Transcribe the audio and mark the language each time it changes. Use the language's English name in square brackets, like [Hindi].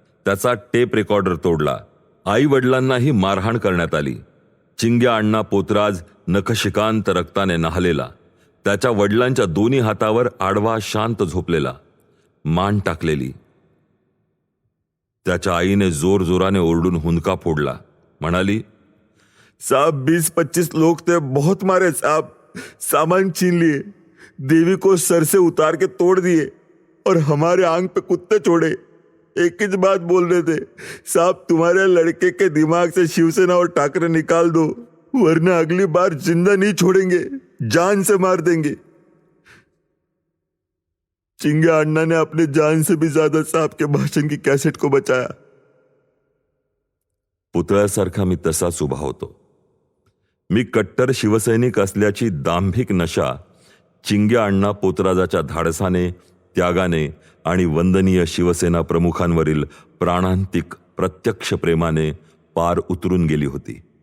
[Marathi] त्याचा tape recorder तोडला. आई वडिलांनाही मारहाण करण्यात आली. चिंग्या अण्णा पोतराज नखशिकांत रक्ताने न्हालेला, त्याच्या वडिलांच्या दोन्ही हातावर आडवा शांत झोपलेला, मान टाकलेली. त्याच्या आईने जोर जोराने ओरडून हुंदका फोडला. म्हणाली, [Hindi] साहब 20-25 लोग थे, बहुत मारे साहब, सामान छीन लिए, देवी को सर से उतार के तोड़ दिए और हमारे आंग पे कुत्ते छोड़े. एक ही बात बोल रहे थे, साहब तुम्हारे लड़के के दिमाग से शिवसेना और ठाकरे निकाल दो, वरना अगली बार जिंदा नहीं छोड़ेंगे, जान से मार देंगे. चिंग्या अण्णा ने अपने जान से भी ज्यादा साहब के भाषण की कैसेट को बचाया. [Marathi] पुतळ्यासारखा मी तसाच उभा होतो. मी कट्टर शिवसैनिक असल्याची दांभिक नशा चिंग्या अण्णा पोतराजाच्या धाडसाने, त्यागाने आणि वंदनीय शिवसेना प्रमुखांवरील प्राणांतिक प्रत्यक्ष प्रेमाने पार उतरून गेली होती.